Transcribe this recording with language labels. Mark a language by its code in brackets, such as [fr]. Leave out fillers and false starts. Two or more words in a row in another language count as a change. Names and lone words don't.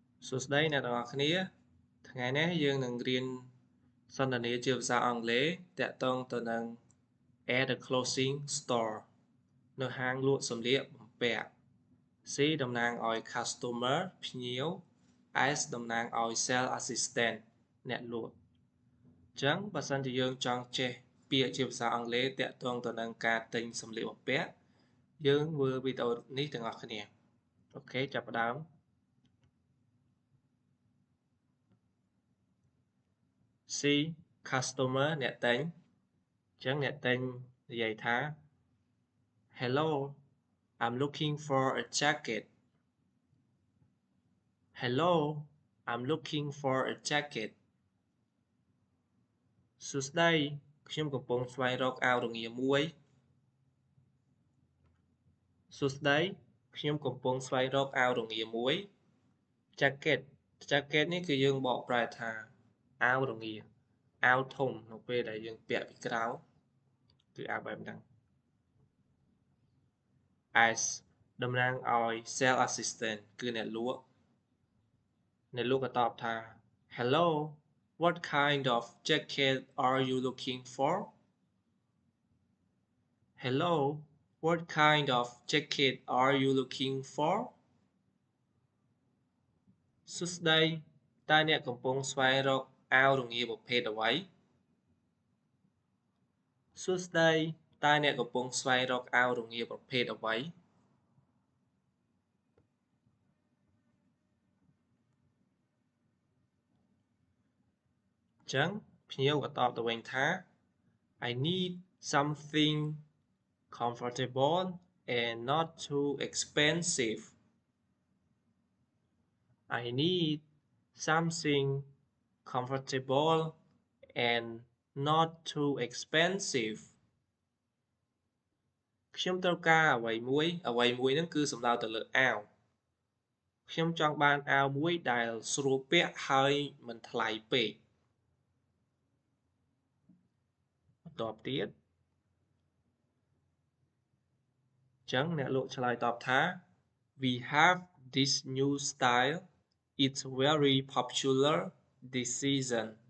[km] សួស្តីអ្នកទាំងអស់គ្នាថ្ងៃនេះយើងនឹងរៀនសន្ទនាជាភាសាអង់គ្លេសតាក់ទងទៅនឹង [en] at the clothing store [km] នៅហាងលក់សម្លៀកបំពាក់ C តំណាងឲ្យ customer ភ្ញៀវ S តំណាងឲ្យ [en] sales assistant [km] អ្នកលក់អញ្ចឹងបើសិនជាយើងចង់ចេះពាក្យជាភាសាអង់គ្លេសតាក់ទងទៅនឹងការទិញសម្លៀកបំពាក់យើងមើលវីដេអូនេះទាំងអស់គ្នាអូខេចាប់ផ្ដើម C customer អ្នកទិញអញ្ចឹងអ្នកទិញនិយាយថា [en] Hello I'm looking for a jacket Hello I'm looking for a jacket [km] សួស្តីខ្ញុំកំពុងស្វែងរកអាវរងាមួយ សួស្តីខ្ញុំកំពុងស្វែងរកអាវរងាមួយ jacket នេះគឺយើងបកប្រែថាអាវរងាអាវធំនៅពេលដែលយើងពាក់ពីក្រៅគឺអាវបែបហ្នឹង S តំណាងឲ្យ [en] sales assistant [km] គឺអ្នកលក់ក៏តបថា [en] Hello what kind of jacket are you looking for Hello what kind of jacket are you looking for [km] សួស្តីតើអ្នកកំពុងស្វែងរកអាវរងាប្រភេទអ្វី សួស្តីតើអ្នកកំពុងស្វែងរកអាវរងាប្រភេទអ្វី អញ្ចឹងភ្ញៀវក៏តបទៅវិញថា [en] I need something comfortable and not too expensive I need something comfortable and not too expensive [km] ខ្ញុំត្រូវការអ្វីមួយហ្នឹងគឺសំដៅទៅលើអាវខ្ញុំចង់បានអាវមួយដែលស្រួលពាក់ហើយមិនថ្លៃពេកបន្តទៀតអញ្ចឹងអ្នកលក់ឆ្លើយតបថា [en] We have this new style it's very popular this season